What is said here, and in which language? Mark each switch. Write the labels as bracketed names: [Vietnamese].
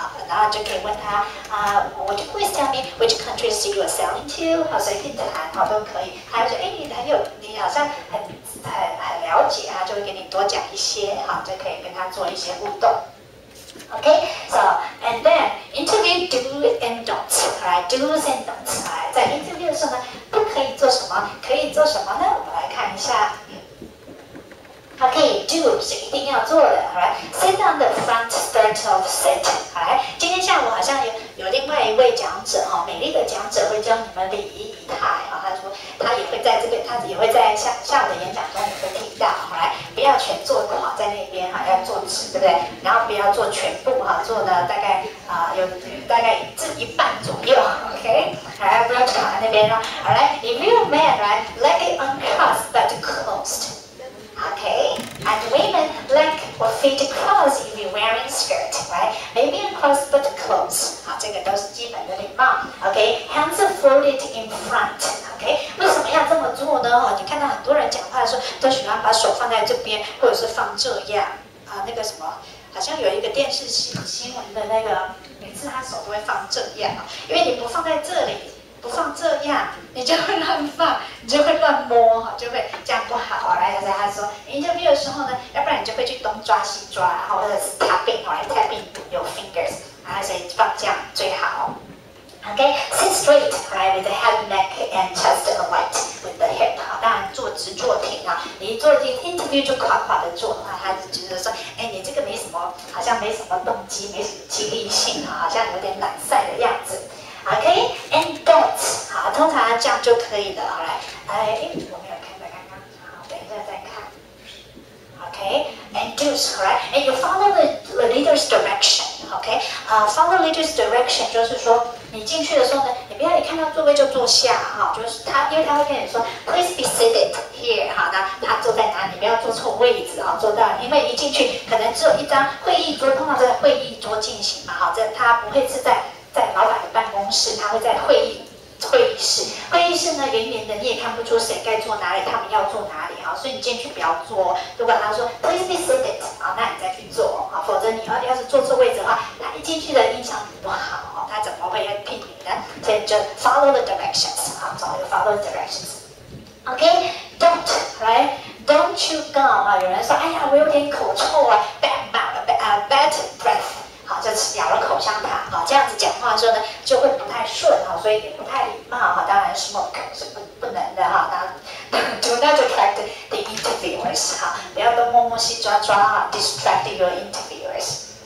[Chinese] 然后就可以问他 [English] would you please tell me which countries you are selling to？ [Chinese] 好，随便谈，好都可以。他会觉得，你好像很了解，他就会给你多讲一些，好，就可以跟他做一些互动。 [English] Okay, so and then interview do's and don'ts, alright, do's and don'ts. [Chinese] 在 interview 的时候呢，不可以做什么？可以做什么呢？我们来看一下。 [English] Okay, do [Chinese] 是一定要做的 [English] ，alright. Sit on the front third of seat, alright. [Chinese] 今天下午好像有另外一位讲者美丽的讲者会教你们礼仪仪态他说他也会在这边，他也会在下午的演讲中也会提到，alright. 不要全坐在那边要坐直，对不对？然后不要做全部做的大概有大概一半左右 ，OK. 不要躺在那边alright. [English] If you're a man, right, leg it uncrossed but closed. Okay, and women leg or feet crossed if you're wearing skirt, right? Maybe uncrossed but close. [Chinese] 好，这个都是基本的礼貌。 [English] Okay, hands are folded in front. [Chinese] Okay, 为什么要这么做呢？你看到很多人讲话的时候都喜欢把手放在这边，或者是放这样那个什么，好像有一个电视新闻的那个，每次他手都会放这样因为你不放在这里。不放这样，你就会乱放，你就会乱摸，就会这样不好。来，他说 interview 的时候呢，要不然你就会去东抓西抓，或者是 [English] tapping your fingers， [Chinese] 所以放这样最好。 [English] Okay, sit straight, right, with the head, neck, and chest aligned with the hip. [Chinese] 当然坐直坐挺你一坐进 interview 就垮垮的坐他就觉得说，你这个没什么，好像没什么动机，没什么激励性好像有点懒散的样子。 [English] Okay, and don'ts [Chinese] 好，通常这样就可以了。好来，我没有看到刚刚，好，等一下再看。 [English] Okay, and do's, right? And you follow the leader's direction. [Chinese] Okay, [English] follow leader's direction [Chinese] 就是说，你进去的时候呢，你不要一看到座位就坐下就是因为他会跟你说 ， [English] please be seated here [Chinese] 那他坐在哪里？不要坐错位置坐到，因为一进去可能只有一张会议桌，通常在会议桌进行嘛他不会是在老板的办公室，他会在会议室。会议室呢，圆圆的，你也看不出谁该坐哪里，他们要坐哪里所以你进去不要坐。如果他说 [English] please be seated [Chinese] 那你再去坐否则你要是坐错位置的话，他一进去的印象不好他怎么会要聘你呢？所以就 [English] follow the directions follow the directions。Okay, don't, right? Don't chew gum [Chinese] 有人说，哎呀，我有点口臭 [English] bad breath。 [Chinese] 好，就是咬了口香糖这样子讲话的时候呢，就会不太顺所以也不太礼貌当然 smoke 是不能的 [English] Do not attract the interviewers [Chinese] 不要都摸摸西抓 [English] distract your interviewers.